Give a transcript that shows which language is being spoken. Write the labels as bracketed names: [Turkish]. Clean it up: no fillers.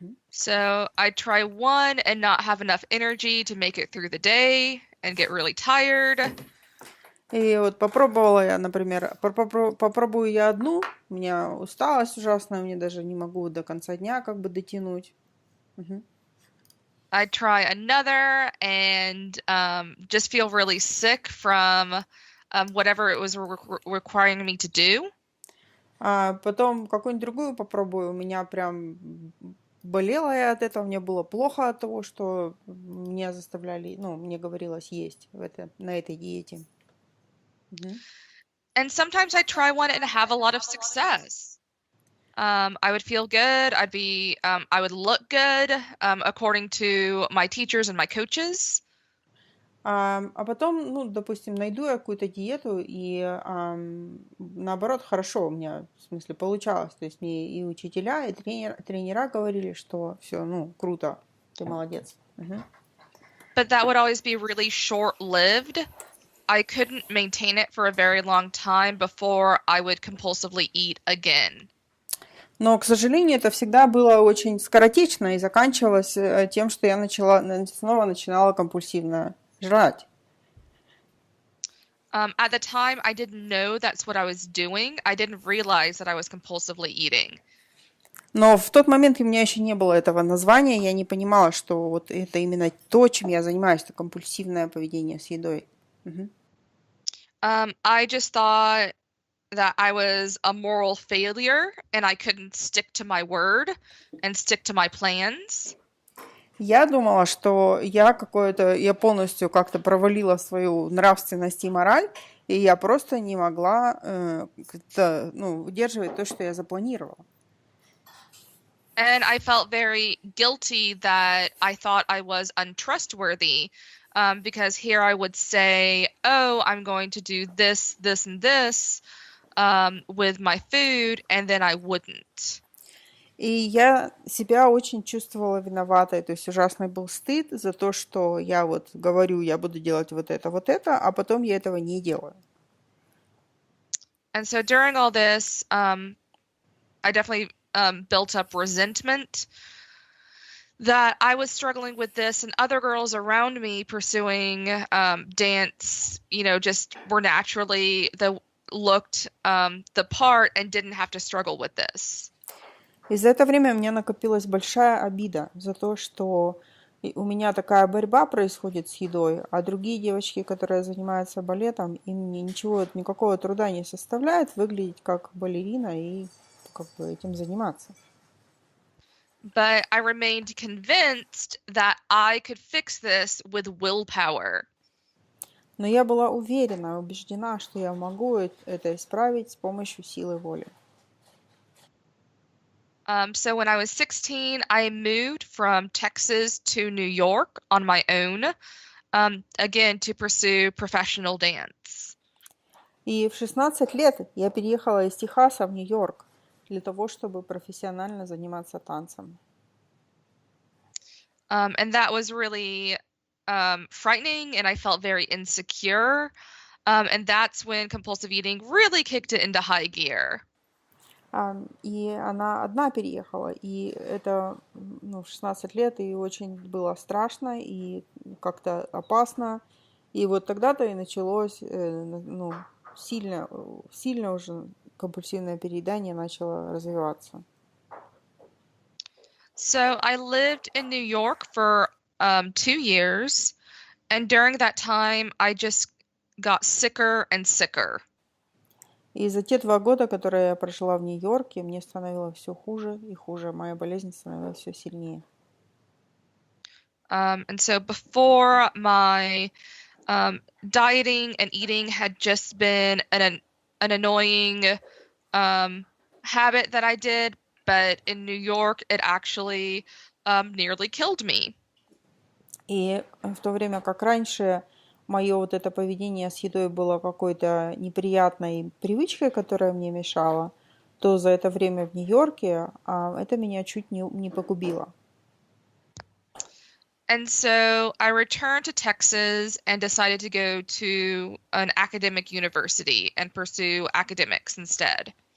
[English] So I'd try one and not have enough energy to make it through the day and get really tired. [Russian] И вот попробовала я, например, попробую я одну, у меня усталость ужасная, мне даже не могу до конца дня как бы дотянуть. [English] I'd try another and just feel really sick from whatever it was requiring me to do. [Russian] А потом какую-нибудь другую попробую, у меня прям болела я от этого, мне было плохо от того, что меня заставляли, мне говорилось есть на этой диете. [English] And sometimes I'd try one and have a lot of success. I would feel good. I would look good, according to my teachers and my coaches. [Russian] А потом, допустим, найду я какую-то диету, и наоборот, хорошо у меня, в смысле, получалось. То есть мне и учителя, и тренера говорили, что все, круто, ты молодец. [English] But that would always be really short-lived. I couldn't maintain it for a very long time before I would compulsively eat again. [Russian] Но, к сожалению, это всегда было очень скоротечно и заканчивалось тем, что я снова начинала компульсивно жрать. [English] At the time, I didn't know that's what I was doing. I didn't realize that I was compulsively eating. [Russian] Но в тот момент у меня еще не было этого названия, я не понимала, что вот это именно то, чем я занимаюсь, это компульсивное поведение с едой. Мгм. [English] I just thought that I was a moral failure and I couldn't stick to my word and stick to my plans. [Russian] Я думала, что я полностью как-то провалила свою нравственность и мораль, и я просто не могла удерживать то, что я запланировала. [English] And I felt very guilty that I thought I was untrustworthy, because here I would say, oh, I'm going to do this, this, and this, with my food, and then I wouldn't. [Russian] И я себя очень чувствовала виноватой, то есть ужасный был стыд за то, что я вот говорю, я буду делать вот это, а потом я этого не делаю. [English] And so during all this, I definitely built up resentment that I was struggling with this and other girls around me pursuing dance, just were naturally looked the part and didn't have to struggle with this. [Russian] И за это время у меня накопилась большая обида за то, что у меня такая борьба происходит с едой, а другие девочки, которые занимаются балетом, им никакого труда не составляет выглядеть как балерина и как бы этим заниматься. [English] But I remained convinced that I could fix this with willpower. [Russian] Но я была уверена, убеждена, что я могу это исправить с помощью силы воли. [English] So when I was 16, I moved from Texas to New York on my own, again, to pursue professional dance. [Russian] И в 16 лет я переехала из Техаса в Нью-Йорк для того, чтобы профессионально заниматься танцами. [English] And that was really frightening, and I felt very insecure. And that's when compulsive eating really kicked it into high gear. [Russian] И она одна переехала, и это в 16 лет, и очень было страшно, и как-то опасно. И вот тогда-то и началось, сильно уже компульсивное переедание начало развиваться. [English] So I lived in New York for 2 years, and during that time, I just got sicker and sicker. [Russian] И за те 2 года, которые я прожила в Нью-Йорке, мне становилось все хуже и хуже. Моя болезнь становилась все сильнее. [English] And so before my dieting and eating had just been an annoying habit that I did, but in New York, it actually nearly killed me. [Russian] И в то время как раньше мое вот это поведение с едой было какой-то неприятной привычкой, которая мне мешала, то за это время в Нью-Йорке это меня чуть не погубило. [English] And so I returned to Texas and decided to go to an academic university and pursue academics instead.